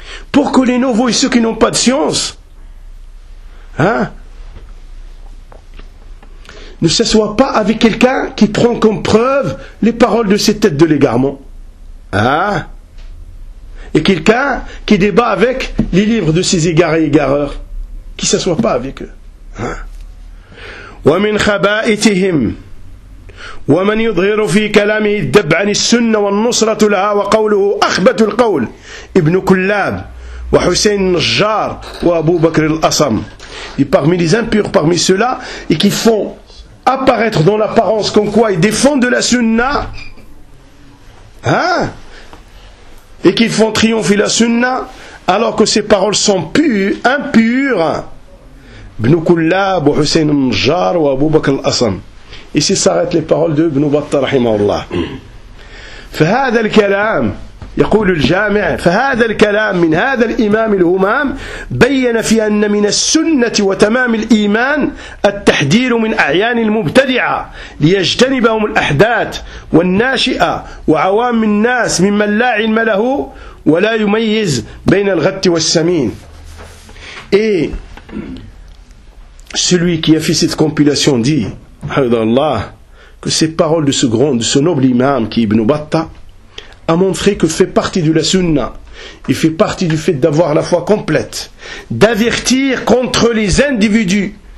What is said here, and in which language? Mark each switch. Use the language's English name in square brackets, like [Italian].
[French] Pour que les nouveaux et ceux qui n'ont pas de science ne s'assoient pas avec quelqu'un qui prend comme preuve les paroles de ses têtes de l'égarement. Hein? Et quelqu'un qui débat avec les livres de ses égarés et égareurs. Qui ne s'assoit pas avec eux. [Arabic] وَمِنْ خَبَائِتِهِمْ ومن يظهر في كلامه الدب عن السنة والنصرة لها وقوله أخبث القول ابن كلاب وحسين النجار وأبو بكر الأصم. [French] Et parmi les impurs, parmi ceux-là, et qui font apparaître dans l'apparence comme quoi ils défendent de la sunna, hein? Et qui font triompher la sunna, alors que ces paroles sont pures, impures. [Arabic] ابن كلاب وحسين النجار وأبو بكر الأصم. [French] Ici s'arrêtent les paroles de Ibn Battah rahimahullah. [Arabic] فهذا الكلام يقول الجامع فهذا الكلام من هذا الإمام الهمام بين في أن من السنة وتمام الإيمان التحذير من أعيان المبتدعة ليجتنبهم الأحداث والناشئة وعوام الناس ممن لا علم له ولا يميز بين الغت والسمين. [French] Et celui qui a fait cette compilation dit Allah, que ces paroles de ce grand, de ce noble imam qui est Ibn Battah a montré que fait partie de la sunna et fait partie du fait d'avoir la foi complète d'avertir contre les individus